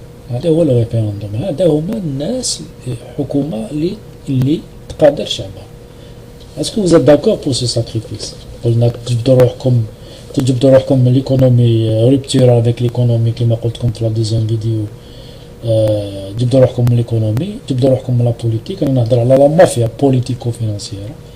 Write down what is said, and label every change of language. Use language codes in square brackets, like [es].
[ar] هذا هو الريفيرندوم, هذا هما الناس الحكومة اللي تقادر شعبها. [fr] est-ce que vous êtes d'accord pour ce sacrifice؟ [ar] قلنا تجبدوا روحكم من [fr] l'économie, rupture avec l'économie [ar] كما قلت لكم في [fr] la deuxième vidéo. [ar] تجبدوا روحكم من l'économie, تجبدوا روحكم من la politique. انا نهضر على [fr] لا مافيا بوليتيكو فينانسيير.